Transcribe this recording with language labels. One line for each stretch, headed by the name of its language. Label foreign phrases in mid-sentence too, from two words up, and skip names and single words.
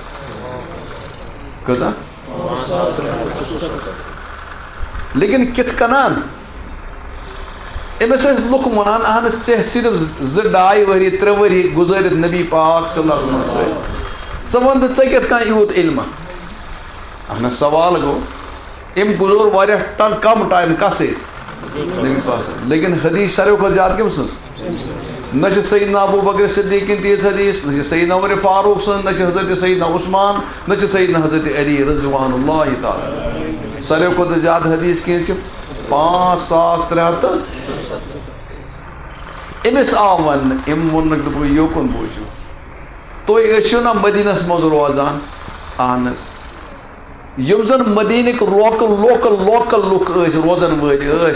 Kashmiri: کزا لیکن کت کنان امس لک ونان اہن ژے صرف 2-2 ؤری 3 ؤری گزارت نبی پاک
Arabic: صلی اللہ علیہ
Kashmiri: وسلم ژٕ وَن ژے کت کان یوت علم اہن سوال گو ام گزور واریاہ کم ٹائم کس نبی پاک لیکن حدیث ساروی کھۄتہٕ زیادٕ کم سٕنٛز نہ چھِ سیدنا ابو بکر صدیقین تیٖژ حدیث نہ چھِ سیدنا عمر فاروق سٕنٛز نہ چھِ حضرت سیدنا عثمان نہ چھِ سیدنا حضرت علی
Arabic: رضوان اللہ تعالیٰ
Kashmiri: ساروی کھۄتہٕ زیادٕ حدیث کینٛہہ چھِ 5300. أمس آو ون ام وونک دپ یوکن بوٗزِو تُہۍ ٲسِو نا مدینس منٛز روزان اہن حظ یم زن مدینٕکۍ لوکل لُکھ ٲسۍ روزن وٲلۍ ٲسۍ